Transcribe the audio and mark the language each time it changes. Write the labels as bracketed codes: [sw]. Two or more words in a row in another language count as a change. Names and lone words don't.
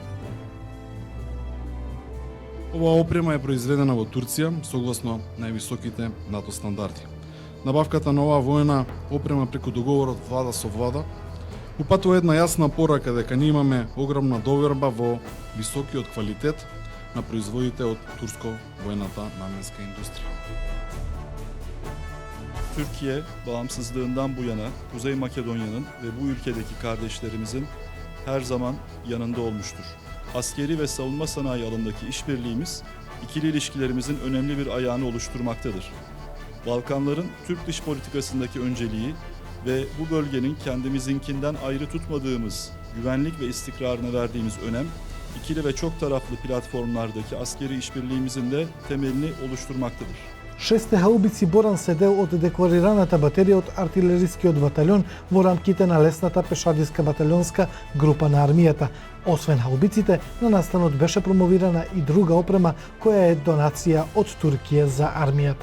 [mk] Оваа опрема е произведена во Турција согласно највисоките НАТО стандарди. Набавката на оваа воена опрема преку договорот влада со влада упатува една јасна порака дека ние имаме огромна доверба во високиот квалитет на производите од турско-воената наменска индустрija. [tr] Türkiye, bağımsızlığından bu yana Kuzey Makedonya'nın ve bu ülkedeki kardeşlerimizin her zaman yanında olmuştur. Askeri ve savunma sanayi alanındaki işbirliğimiz, ikili ilişkilerimizin önemli bir ayağını oluşturmaktadır. Balkanların Türk dış politikasındaki önceliği ve bu bölgenin kendimizinkinden ayrı tutmadığımız güvenlik ve istikrarına verdiğimiz önem, ikili ve çok taraflı platformlardaki askeri işbirliğimizin de temelini oluşturmaktadır. [mk] Шесте хаубици Боран се дел од декларираната батерија од артилерискиот батальон во рамките на лесната пешадиска батальонска група на армијата. Освен хаубиците, на настанот беше промовирана и друга опрема која е донација од Туркија за армијата.